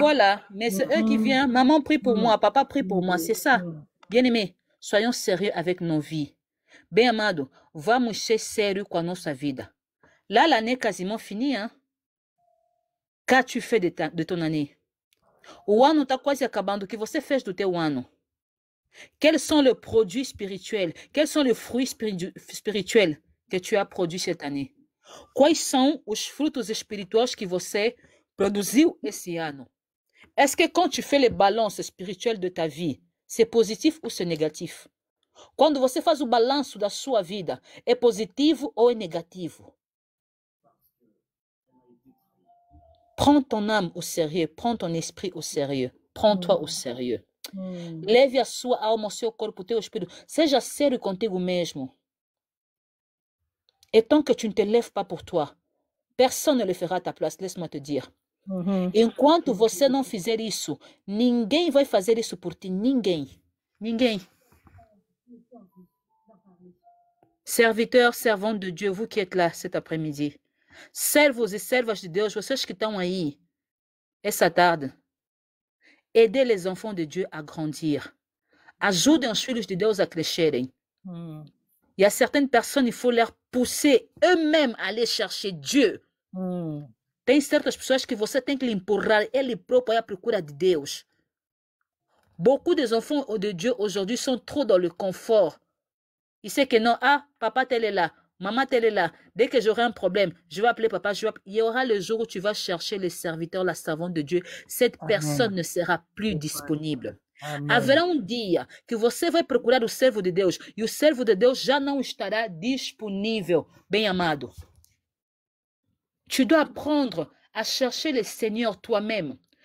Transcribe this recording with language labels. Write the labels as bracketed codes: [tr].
[fr] voilà, mais c'est eux qui viennent. Maman prie pour moi, papa prie pour moi, c'est ça. Bien-aimés, soyons sérieux avec nos vies. [pt] Bem amado, vamos ser sérieux com a nossa vida. [fr] Là, l'année est quasiment finie, hein? Qu'as-tu fait de ton année? [pt] O ano está quase acabando. O que você fez do teu ano? [fr] Quels sont les produits spirituels? Quels sont les fruits spirituels que tu as produits cette année? [pt] Quais são os frutos espirituais que você produziu esse ano? [fr] Est-ce que quand tu fais les balances spirituelles de ta vie, c'est positif ou c'est négatif? [pt] Quando você faz o balanço da sua vida, é positivo ou é negativo? [fr] Prends ton âme au sérieux, prends ton esprit au sérieux, prends-toi au sérieux. [pt] Leve a sua alma, o seu corpo, o teu espírito. Seja sério contigo mesmo. [fr] Et tant que tu ne te lèves pas pour toi, personne ne le fera à ta place, laisse-moi te dire. [pt] Enquanto você não fizer isso, ninguém vai fazer isso por ti. Ninguém. Ninguém. [fr] Serviteurs, servantes de Dieu, vous qui êtes là cet après-midi. [pt] Servos e servas de Deus, vocês que estão aí essa tarde. [fr] Aidez les enfants de Dieu à grandir. [pt] Ajudem os filhos de Deus a crescerem. [fr] Il y a certaines personnes, il faut leur pousser eux-mêmes à aller chercher Dieu. [pt] Tem certas pessoas que você tem que lhe empurrar, ele próprio à procura de Deus. [fr] Beaucoup des enfants de Dieu aujourd'hui sont trop dans le confort. Ils savent que non, ah, papa tel est là, maman tel est là. Dès que j'aurai un problème, je vais appeler papa. Il y aura le jour où tu vas chercher le serviteur, la servante de Dieu. Cette personne ne sera plus disponible. [pt] Haverá dia que você vai procurar o servo de Deus e o servo de Deus já não estará disponível. Bem amado, [fr] tu dois apprendre à chercher le Seigneur toi-même.